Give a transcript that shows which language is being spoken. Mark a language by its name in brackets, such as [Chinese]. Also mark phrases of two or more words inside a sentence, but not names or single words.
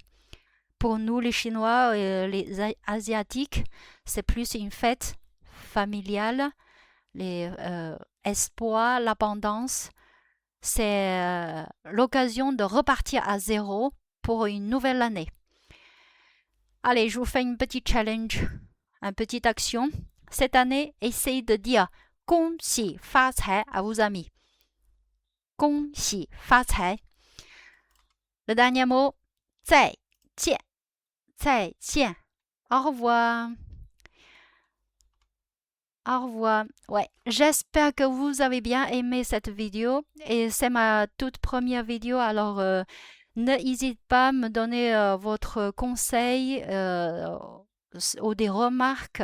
[French] Pour nous, les Chinois et les Asiatiques, c'est plus une fête familiale, les espoirs, l'abondance. C'est l'occasion de repartir à zéro pour une nouvelle année. Allez, je vous fais une petite challenge, une petite action. Cette année, essayez de dire [Chinese] 恭喜发财 [French] à vos amis. [Chinese] 恭喜发财. [French] Le dernier mot, [Chinese] 再见. 再见. [French] Au revoir. Au revoir. Ouais, j'espère que vous avez bien aimé cette vidéo et c'est ma toute première vidéo, alors n'hésitez pas à me donner votre conseil ou des remarques.